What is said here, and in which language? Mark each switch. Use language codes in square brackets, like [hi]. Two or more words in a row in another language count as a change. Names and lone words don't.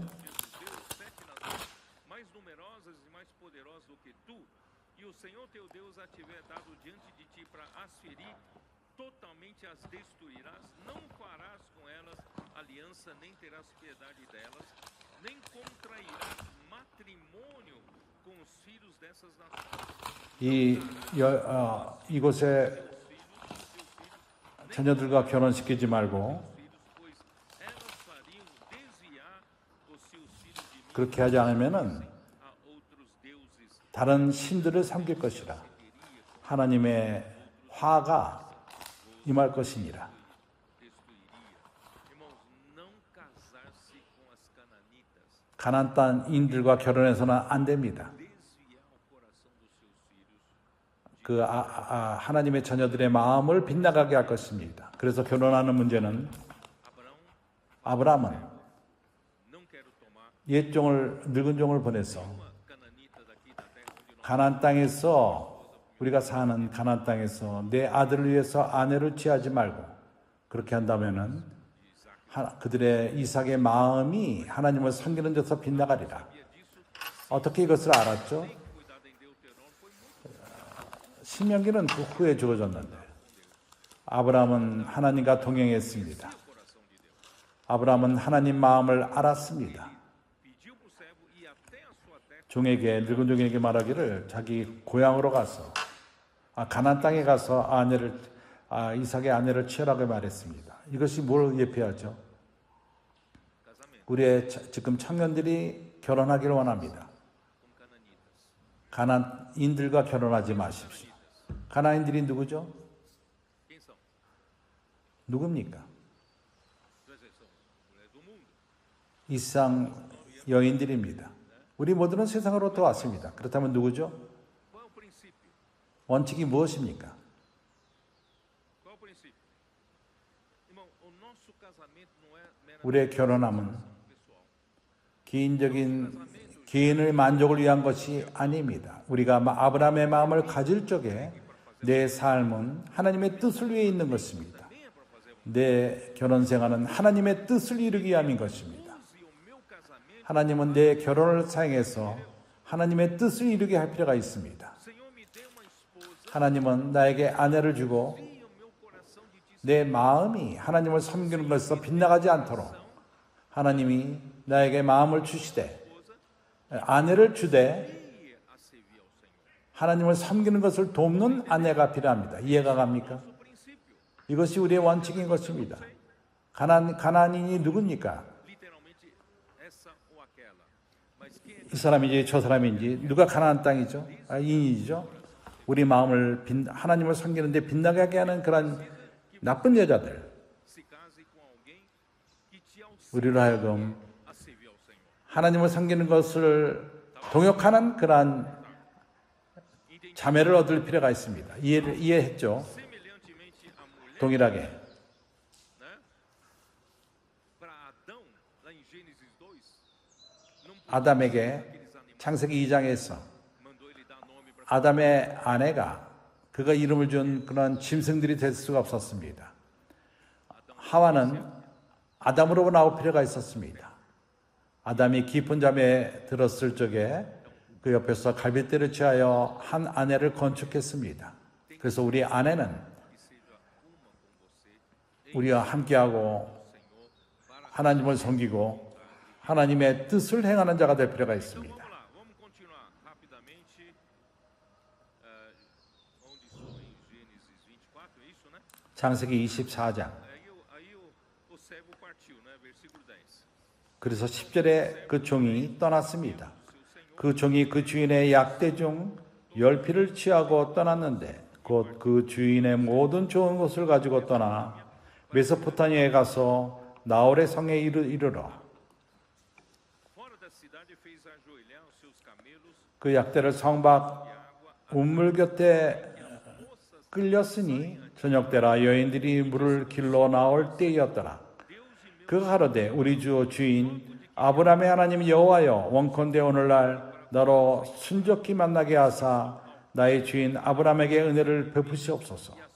[pt] os jebuseus, 7 nações mais numerosas e mais poderosas do que tu, e o Senhor teu Deus a tiver dado diante de ti para as ferir, totalmente as destruirás, não farás com elas aliança, nem terás piedade delas, nem contrairás matrimônio com os filhos dessas nações. [ko] 이곳에 자녀들과 결혼시키지 말고 [pt] Pois elas fariam desviar os seus filhos de mim [ko] 그렇게 하지 않으면은 [pt] a outros deuses. [ko] 다른 신들을 섬길 것이라. 하나님의 화가 임할 것이니라. [pt] Destruiria. Irmãos, não casar-se com as cananitas, [ko] 가나안 땅인들과 결혼해서는 안 됩니다. [pt] desviar o coração dos seus filhos. [ko] 그 하나님의 자녀들의 마음을 빗나가게 할 것입니다. 그래서 결혼하는 문제는 [pt] Abraão, [ko] 아브라함은 [pt] não quero tomar [ko] 옛 종을 늙은 종을 보내서 [pt] uma cananita daqui da terra onde nós [ko] 가나안 땅에서 우리가 사는 가나안 땅에서 내 아들을 위해서 아내를 취하지 말고 그렇게 한다면은 그들의 이삭의 마음이 하나님을 섬기는 데서 빗나가리라. 어떻게 이것을 알았죠? [pt] cuidado em Deuteronômio foi muito [ko] 신명기는 그 후에 주어졌는데 아브라함은 하나님과 동행했습니다. 아브라함은 하나님 마음을 알았습니다. [pt] pediu para o servo ir até a sua terra [ko] 종에게 늙은 종에게 말하기를 자기 고향으로 가서 가나안 땅에 가서 이삭의 아내를 취하라고 말했습니다. 이것이 뭘 예표하죠? [pt] casamento [ko] 우리의 지금 청년들이 결혼하기를 원합니다. [pt] com cananitas. [ko] 가나안인들과 결혼하지 마십시오. 가나안인들이 누구죠? [pt] Quem são? [ko] 누굽니까? [pt] Presta atenção. Mulheres do mundo. [ko] 이상 여인들입니다. 우리 모두는 세상으로부터 왔습니다. 그렇다면 누구죠? [pt] Qual é o princípio? [ko] 원칙이 무엇입니까? [pt] Qual é o princípio? Irmão, o nosso casamento não é meramente [ko] 우리의 결혼함은 [pt] pessoal. [ko] 개인의 만족을 위한 것이 아닙니다. 우리가 아브라함의 마음을 가질 적에 내 삶은 하나님의 뜻을 위해 있는 것입니다. [pt] Nem é para fazer [ko] 내 결혼 생활은 하나님의 뜻을 이루기 위함인 것입니다. [pt] use o meu casamento. [ko] 하나님은 내 결혼을 사용해서 하나님의 뜻을 이루게 할 필요가 있습니다. [pt] Senhor, me dê uma esposa. [ko] 하나님은 나에게 아내를 주고 [pt] Envia o meu coração de ti. [ko] 내 마음이 하나님을 섬기는 것에서 빗나가지 않도록 하나님이 나에게 마음을 주시되 아내를 주되 [pt] Envia a servir ao Senhor. [ko] 하나님을 섬기는 것을 돕는 아내가 필요합니다. 이해가 갑니까? [pt] O princípio, [ko] 이것이 우리의 원칙인 것입니다. 가나안인이 누굽니까? [pt] literalmente, essa ou aquela. Mas quem é [ko] 이 사람인지 저 사람인지 누가 가나안 땅이죠? 인이죠. 우리 마음을 하나님을 섬기는데 빗나가게 하는 그런 나쁜 여자들 [pt] se case com alguém que te auxilie [ko] 우리로 하여금 [pt] a servir ao Senhor? [ko] 하나님을 섬기는 것을 동역하는 그러한 자매를 얻을 필요가 있습니다. 이해했죠? [pt] Semelhantemente à mulher, [ko] 동일하게. [pt] né? Para Adão, lá em Gênesis 2, não [ko] 아담에게 [pt] aqueles animais, [ko] 창세기 2장에서 [pt] mandou ele dar nome para [ko] 아담의 아내가 그가 이름을 준 그런 짐승들이 될 수가 없었습니다. 하와는 아담으로 나올 필요가 있었습니다. 아담이 깊은 잠에 들었을 적에 그 옆에서 갈빗대를 취하여 한 아내를 건축했습니다. 그래서 우리 아내는 [pt] que seja uma com você [ko] 우리와 함께하고 [pt] Senhor para [ko] 하나님을 섬기고 하나님의 뜻을 행하는 자가 될 필요가 [pt] Então [ko] 있습니다. [pt] vamos lá, vamos continuar rapidamente. Onde estou em Gênesis 24, é isso, né? [ko] 창세기 24장. [pt] O servo partiu, né? Versículo 10. [ko] 그래서 10절에 그 종이 떠났습니다. 그 종이 그 주인의 약대 중 10피를 취하고 떠났는데 곧 그 주인의 모든 좋은 것을 가지고 떠나 메소포타미아에 가서 나홀의 성에 이르러 [pt] Fora da cidade fez ajoelhar os seus camelos [ko] 그 약대를 성 밖 [pt] de água. [ko] 우물 곁에 끌렸으니 저녁때라 여인들이 물을 길러 나올 때였더라. 그가 가로되 우리 주 주인 아브라함의 하나님 여호와여 원컨대 오늘날 나로 순적히 만나게 하사 나의 주인 아브라함에게 은혜를 베푸시옵소서.